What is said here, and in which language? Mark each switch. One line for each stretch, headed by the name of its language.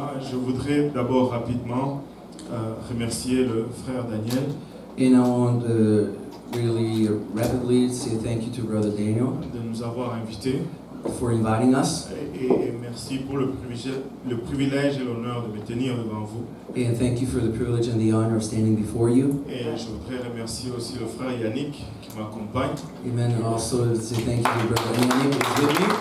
French: Je voudrais d'abord rapidement remercier le frère Daniel
English: And I want to really rapidly say thank you to Brother Daniel
French: de nous avoir invités
English: for inviting us.
French: et merci pour le privilège et l'honneur de me tenir devant vous.
English: And thank you for the privilege and the honor of standing before you.
French: Et je voudrais remercier aussi le frère Yannick qui m'accompagne. Amen.
English: And also say thank you to Brother Yannick who is with me.